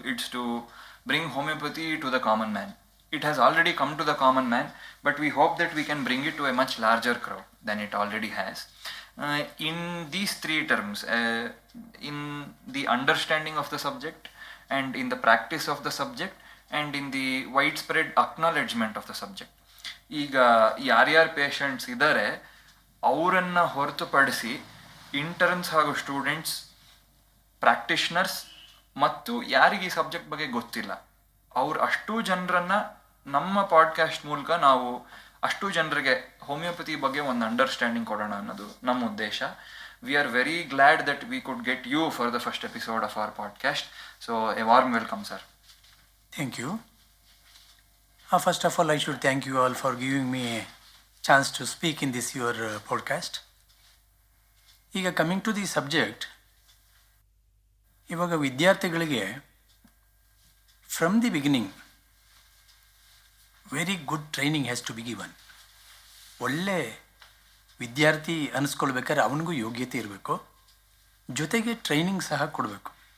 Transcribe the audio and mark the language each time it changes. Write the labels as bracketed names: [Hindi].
[English] It's to bring homeopathy to the common man. It has already come to the common man, but we hope that we can bring it to a much larger crowd than it already has. In these 3 terms, in the understanding of the subject, and in the practice of the subject, and in the widespread acknowledgement of the subject. [Kannada] ಈಗ ಯಾರ್ಯಾರು patients ಇದ್ದಾರೆ ಅವರನ್ನು ಹೊರತುಪಡಿಸಿ interns ಹಾಗೂ students, practitioners ಮತ್ತು ಯಾರಿಗೆ ಈ subject ಬಗ್ಗೆ ಗೊತ್ತಿಲ್ಲ ಅವ್ರು ಅಷ್ಟೂ ಜನರನ್ನು ನಮ್ಮ ಪಾಡ್ಕಾಸ್ಟ್ ಮೂಲಕ ನಾವು ಅಷ್ಟು ಜನರಿಗೆ ಹೋಮಿಯೋಪತಿ ಬಗ್ಗೆ ಒಂದು ಅಂಡರ್ಸ್ಟ್ಯಾಂಡಿಂಗ್ ಕೊಡೋಣ ಅನ್ನೋದು ನಮ್ಮ ಉದ್ದೇಶ. [English] We are very glad that we could get you for the first episode of our podcast. So a warm welcome, sir. Thank you. First of all, I should thank you all for giving me a chance to speak in this your podcast. ಈಗ coming to the subject, [Kannada] ಇವಾಗ ವಿದ್ಯಾರ್ಥಿಗಳಿಗೆ [English] From the beginning very good training has to be given. [Kannada] ಒಳ್ಳೆ ವಿದ್ಯಾರ್ಥಿ ಅನ್ನಿಸ್ಕೊಳ್ಬೇಕಾದ್ರೆ ಅವನಿಗೂ ಯೋಗ್ಯತೆ ಇರಬೇಕು, ಜೊತೆಗೆ training ಸಹ ಕೊಡಬೇಕು.